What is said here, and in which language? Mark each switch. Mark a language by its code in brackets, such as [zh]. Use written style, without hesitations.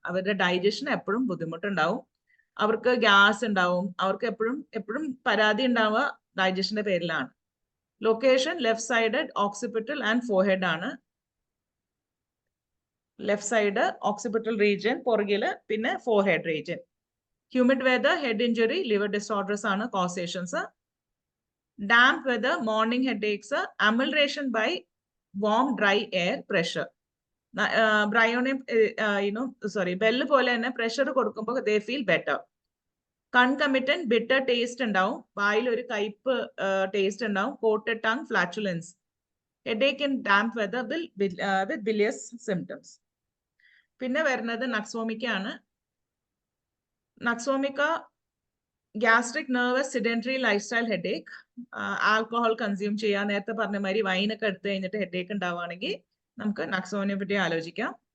[ml] അവരുടെ ഡൈജഷൻ എപ്പോഴും ബുദ്ധിമുട്ടുണ്ടാവും, അവർക്ക് ഗ്യാസ് ഉണ്ടാവും, അവർക്ക് എപ്പോഴും പരാതി ഉണ്ടാവുക ഡൈജഷന്റെ പേരിലാണ്. [en] Location left side occipital and forehead ആണ്. Left side occipital region [ml] പുറകില്, പിന്നെ [en] Forehead region. Humid weather, head injury, liver disorders ആണ് causations. damp weather, morning headaches, amelioration by warm, dry air, pressure. Bryonium, bell [ml] പോലെ തന്നെ [en] pressure [ml] കൊടുക്കുമ്പോൾ [en] they feel better. Concomitant bitter taste [ml] ഉണ്ടാവും, വായിൽ ഒരു കയ്പ് [en] taste [ml] ഉണ്ടാവും, [en] coated tongue, flatulence. Headache in damp weather with bilious symptoms. [ml] പിന്നെ വരുന്നത് നക്സോമിക്ക ആണ്. നക്സോമിക്ക [en] gastric nervous sedentary lifestyle headache, [ml] alcohol consume ചെയ്യുക, നേരത്തെ പറഞ്ഞ മാതിരി വൈനൊക്കെ എടുത്തു കഴിഞ്ഞിട്ട് ഹെഡേക്ക് ഉണ്ടാവുകയാണെങ്കിൽ നമുക്ക് നക്സോമിനെ പറ്റി ആലോചിക്കാം.